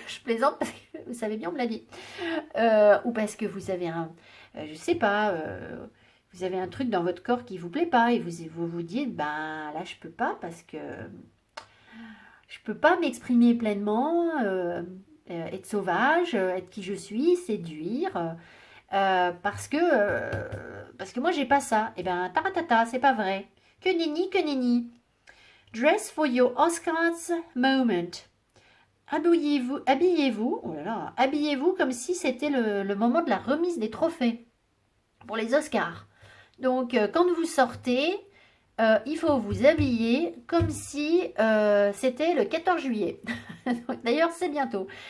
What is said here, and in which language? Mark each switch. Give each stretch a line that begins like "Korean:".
French: Je plaisante parce que vous savez bien, on me l'a dit. Ou parce que vous avez je ne sais pas, vous avez un truc dans votre corps qui ne vous plaît pas et vous dites, là, je ne peux pas parce que... Je ne peux pas m'exprimer pleinement, être sauvage, être qui je suis, séduire, parce que moi j'ai pas ça. Et bien, taratata, c'est pas vrai. Que nenni, que nenni.
English: Dress for your Oscars moment.
French: Habillez-vous, oh là là, habillez-vous comme si c'était le moment de la remise des trophées pour les Oscars. Donc, quand vous sortez, il faut vous habiller comme si c'était le 14 juillet. D'ailleurs, c'est bientôt.